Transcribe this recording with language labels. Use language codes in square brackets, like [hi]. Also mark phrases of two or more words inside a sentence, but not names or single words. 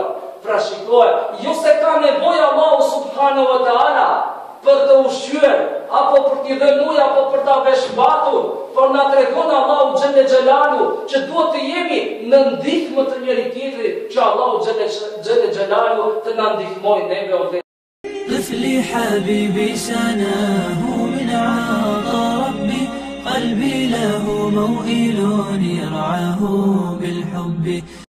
[sq] Pra shikoje, jo se ka nevojë Allahu [ar] سبحانه وتعالى [sq] për të ushqyer, apo për t'i dhënë ujë, apo për ta veshmbatur, por na tregon Allahu [ar] جل جلاله [sq] që duhet të jemi në ndihmë të njëri tjetrit, që Allahu [ar] جل جلاله [sq] të na ndihmojë neve o [ar] طفلي حبيبي سناه من عطا ربي قلبي له موئل يرعاه بالحب